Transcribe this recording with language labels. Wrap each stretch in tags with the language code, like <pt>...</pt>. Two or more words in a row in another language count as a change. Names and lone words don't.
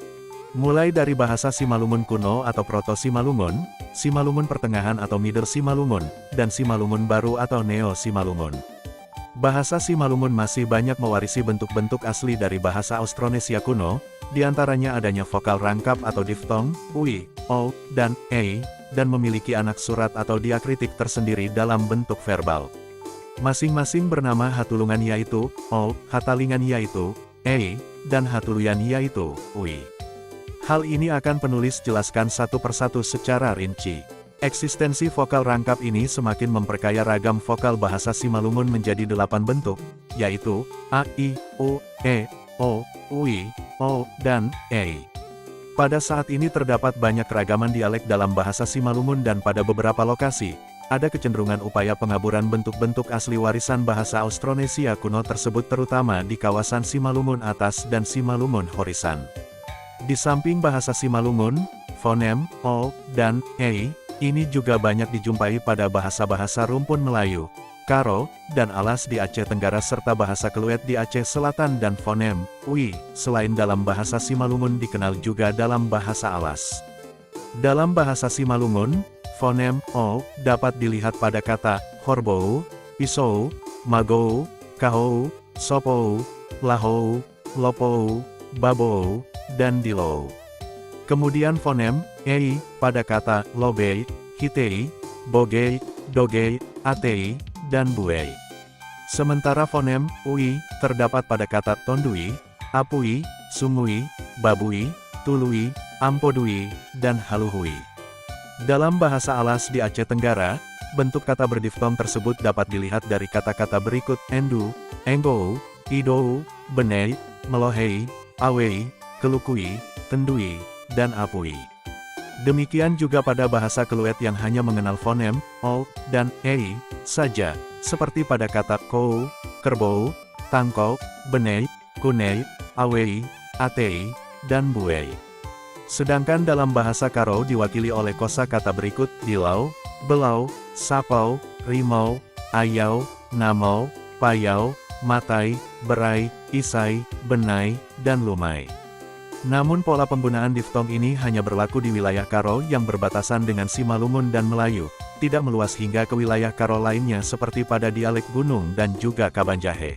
<id>Mulai dari bahasa Simalungun kuno atau Proto-Simalungun, Simalungun pertengahan atau</id> <en>Middle Simalungun,</en> <id>dan Simalungun baru atau Neo-Simalungun. Bahasa Simalungun masih banyak mewarisi bentuk-bentuk asli dari bahasa Austronesia kuno, diantaranya adanya vokal rangkap atau diftong, ui, o, dan e, dan memiliki anak surat atau diakritik tersendiri dalam bentuk verbal. Masing-masing bernama hatulungan yaitu o, hatalingan yaitu e, dan hatuluyan yaitu ui. Hal ini akan penulis jelaskan satu persatu secara rinci. Eksistensi vokal rangkap ini semakin memperkaya ragam vokal bahasa Simalungun menjadi 8 bentuk, yaitu a, i, u, e, o, ui, o, dan e. Pada saat ini terdapat banyak keragaman dialek dalam bahasa Simalungun dan pada beberapa lokasi, ada kecenderungan upaya pengaburan bentuk-bentuk asli warisan bahasa Austronesia kuno tersebut terutama di kawasan Simalungun Atas dan Simalungun Horisan. Di samping bahasa Simalungun, fonem, o, dan e, ini juga banyak dijumpai pada bahasa-bahasa rumpun Melayu, Karo, dan Alas di Aceh Tenggara serta bahasa Keluet di Aceh Selatan dan fonem, ui, selain dalam bahasa Simalungun dikenal juga dalam bahasa Alas. Dalam bahasa Simalungun, fonem, o, dapat dilihat pada kata, horbou, pisou, magou, kahou, sopou, lahou, lopou, babou, dan dilou. Kemudian fonem, ei, pada kata, lobei, hitei, bogei, dogei, atei, dan buei. Sementara fonem, ui, terdapat pada kata tondui, apui, sumui, babui, tului, ampodui, dan haluhui. Dalam bahasa Alas di Aceh Tenggara, bentuk kata berdiftong tersebut dapat dilihat dari kata-kata berikut endu, enggou, idou, benei, melohei, awei, kelukui, tendui, dan apui. Demikian juga pada bahasa Keluet yang hanya mengenal fonem, o, dan e, saja, seperti pada kata kou, kerbau, tangkok, benei, kunei, awei, atei, dan buei. Sedangkan dalam bahasa Karo diwakili oleh kosakata berikut, dilau, belau, sapau, rimau, ayau, namau, payau, matai, berai, isai, benai, dan lumai. Namun pola penggunaan diftong ini hanya berlaku di wilayah Karo yang berbatasan dengan Simalungun dan Melayu, tidak meluas hingga ke wilayah Karo lainnya seperti pada dialek Gunung dan juga Kabanjahe.</id>